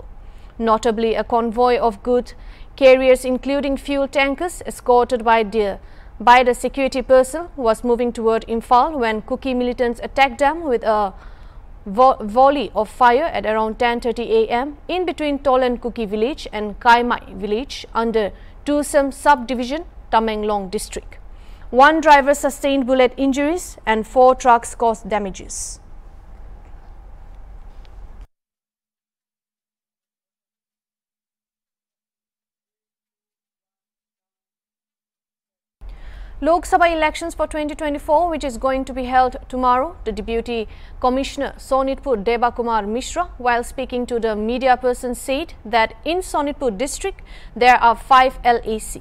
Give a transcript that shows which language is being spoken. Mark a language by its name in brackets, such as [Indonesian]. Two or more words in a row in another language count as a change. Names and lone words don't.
[English] Notably, a convoy of goods carriers including fuel tankers escorted by the security personnel was moving toward Imphal when Kuki militants attacked them with a volley of fire at around 10:30 a.m. in between Tolan Kuki village and Kaimai village under Tusam subdivision, Tamenglong district. 1 driver sustained bullet injuries and 4 trucks caused damages. Lok Sabha elections for 2024, which is going to be held tomorrow, the Deputy Commissioner Sonitpur Debakumar Mishra, while speaking to the media person, said that in Sonitpur district there are 5 LAC.